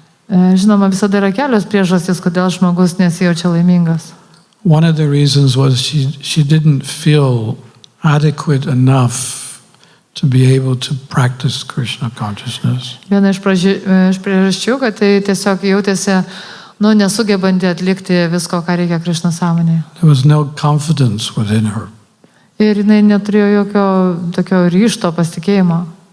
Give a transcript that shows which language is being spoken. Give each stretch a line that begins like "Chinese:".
Lithuanian: Žinoma, visada yra kelios priežastys, kodėl žmogus nesijaučia laimingas.
English: One of the reasons was she didn't feel adequate enough to be able to practice Krishna consciousness.
Lithuanian: Viena iš priežasčių, kad tai tiesiog jautėsi nesugebanti atlikti visko, ką reikia Krišnos sąmonėje.
English: There was no confidence within her.
Lithuanian: Ir jinai neturėjo jokio tokio ryžto, pasitikėjimo.